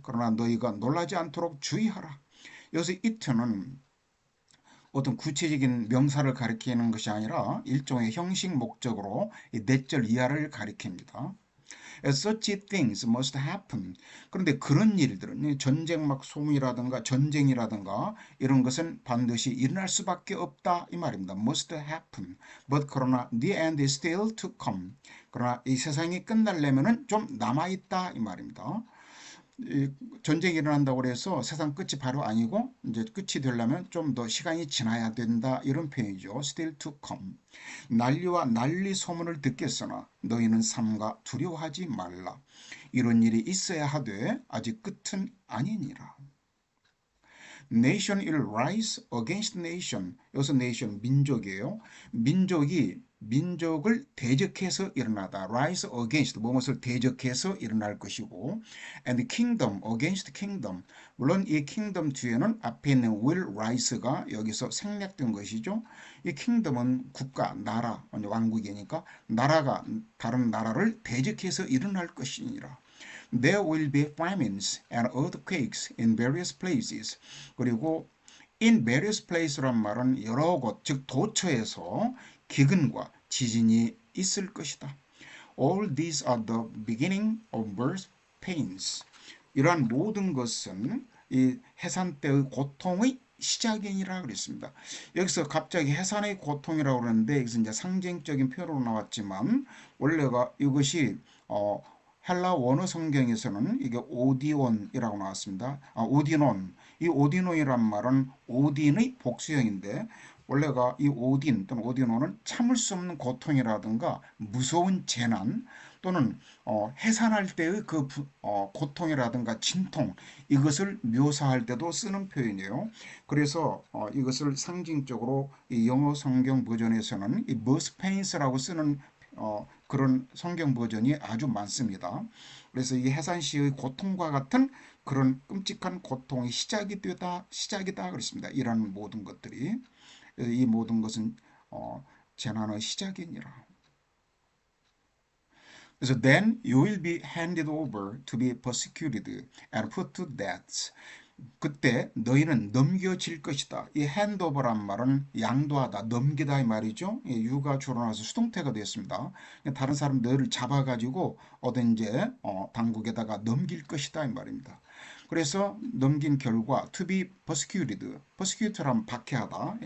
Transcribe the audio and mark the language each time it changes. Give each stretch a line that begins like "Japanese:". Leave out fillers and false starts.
Korean: 그러나 너희가 놀라지 않도록 주의하라. 여기서 it는 어떤 구체적인 명사를 가리키는 것이 아니라 일종의 형식 목적으로 내절 이하를 가리킵니다.
English: Such things must happen.
Korean: 그런데 그런 일들은 전쟁 막 소문이라든가 전쟁이라든가 이런 것은 반드시 일어날 수밖에 없다 이 말입니다.
English: Must happen. But
Korean: 그러나
English: the end is still to come.
Korean: 그러나 이 세상이 끝나려면은 좀 남아있다 이 말입니다. 전쟁이 일어난다고 해서 세상 끝이 바로 아니고 이제 끝이 되려면 좀 더 시간이 지나야 된다 이런 표현이죠.
English: Still to come.
Korean: 난리와 난리 소문을 듣겠으나 너희는 삼가 두려워하지 말라. 이런 일이 있어야 하되 아직 끝은 아니니라.
English: Nation will rise against nation.
Korean: 여기서 nation 민족이에요. 민족이 민족을 대적해서 일어나다.
English: rise against
Korean: 무엇을 대적해서 일어날 것이고
English: and kingdom against kingdom.
Korean: 물론 이 kingdom 뒤에는 앞에 있는 will rise가 여기서 생략된 것이죠. 이 kingdom은 국가, 나라, 왕국이니까 나라가 다른 나라를 대적해서 일어날 것이니라.
English: There will be famines and earthquakes in various places.
Korean: 그리고
English: in various places
Korean: 란 말은 여러 곳, 즉 도처에서 기근과 지진이 있을 것이다.
English: All these are the beginning of birth pains.
Korean: 이러한 모든 것은 이 해산 때의 고통의 시작이니라 그랬습니다. 여기서 갑자기 해산의 고통이라고 그러는데 여기서 이제 상징적인 표현으로 나왔지만 원래가 이것이 헬라 원어 성경에서는 이게 오디온이라고 나왔습니다. 오디논. 이 오디논이란 말은 오딘의 복수형인데 원래가 이 오딘 또는 오디논은 참을 수 없는 고통이라든가 무서운 재난 또는 해산할 때의 그 고통이라든가 진통 이것을 묘사할 때도 쓰는 표현이에요. 그래서 이것을 상징적으로 이 영어 성경 버전에서는 이 birth pains라고 쓰는 그런 성경 버전이 아주 많습니다. 그래서 이 해산시의 고통과 같은 그런 끔찍한 고통이 시작이다 그랬습니다. 이런 모든 것들이 이 모든 것은 재난의 시작이니라. 그래서
English: then you will be handed over to be persecuted and put to death.
Korean: 그때 너희는 넘겨질 것이다. 이 handover란 말은 양도하다, 넘기다 이 말이죠. 유가 줄어나서 수동태가 되었습니다. 다른 사람 너희를 잡아가지고 어떤 이제 당국에다가 넘길 것이다 이 말입니다. 그래서 넘긴 결과
English: to be persecuted,
Korean: persecuted란 박해하다.